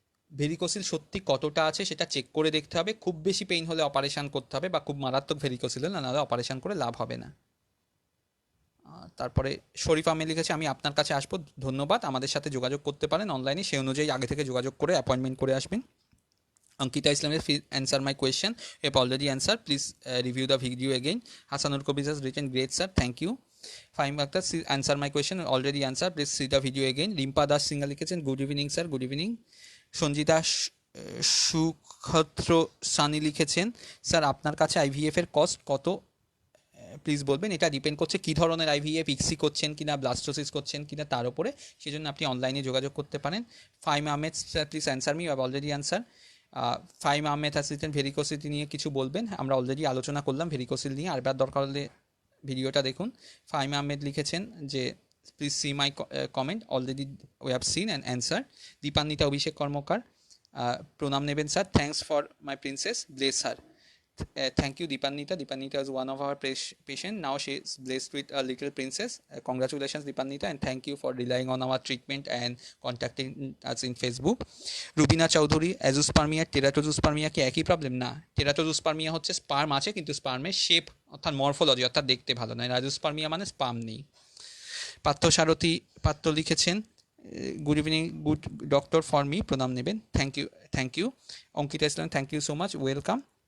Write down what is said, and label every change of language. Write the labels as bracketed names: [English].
[Bangla] Varicocele সত্যি কতটা আছে সেটা চেক করে দেখতে হবে, খুব বেশি পেইন হলে অপারেশন করতে হবে, বা খুব মারাত্মক ভেরিকোসিল হলে, নাহলে অপারেশন করে লাভ হবে না। তারপরে শরীফ আহমেদ লিখেছে, আমি আপনার কাছে আসবো, ধন্যবাদ, আমাদের সাথে যোগাযোগ করতে পারেন অনলাইনে, সেই অনুযায়ী আগে থেকে যোগাযোগ করে অ্যাপয়েন্টমেন্ট করে আসবেন। [English] Ankita Islam has answered my question. I have already answered. Please review the video again. Hasanur Kobis has written, great sir, thank you. Fahim Akhtar answer my question, already answered. Please see the video again. Rimpa Das Singhal [Bangla] লিখেছেন, [English] good evening sir, good evening. [Bangla] Sanjita সুক্ষত্র Sunny লিখেছেন, sir আপনার কাছে IVF এর cost কত please বলবেন। এটা depend করছে কী ধরনের আইভিএফ, ইক্সি করছেন কিনা, ব্লাস্টোসিস করছেন কিনা তার উপরে, সেই জন্য আপনি অনলাইনে যোগাযোগ করতে পারেন। Faim Ahmed [English] Sir please answer me, I already answer. [Bangla] Faim Ahmed assistant ভেরিকোসিটি নিয়ে কিছু বলবেন, আমরা অলরেডি আলোচনা করলাম ভেরিকোসিল নিয়ে, আরবার দরকার হলে ভিডিওটা দেখুন। [English] Faim Ahmed [Bangla] লিখেছেন যে [English] Please see my comment, already we have seen and answer. Dipannita Abhishek Karmakar, [Bangla] প্রণাম নেবেন sir, [English] Thanks for my princess, bless her. Thank you, Dipannita. Dipannita is one of our patient. Now she is blessed with a little princess. Congratulations, Dipannita, and thank you for relying on our treatment and contacting us in Facebook. [Bangla] Rubina Chowdhury, azoospermia, teratozospermia কি একই problem? না, teratozospermia হচ্ছে sperm আছে কিন্তু স্পার্মের shape অর্থাৎ morphology অর্থাৎ দেখতে ভালো নয়। azoospermia মানে স্পার্ম নেই। পার্থ সারথী পাত্র লিখেছেন, [English] good evening good doctor for me, [Bangla] প্রণাম নেবেন, [English] Thank you. Ankita Islam, thank you so much, welcome.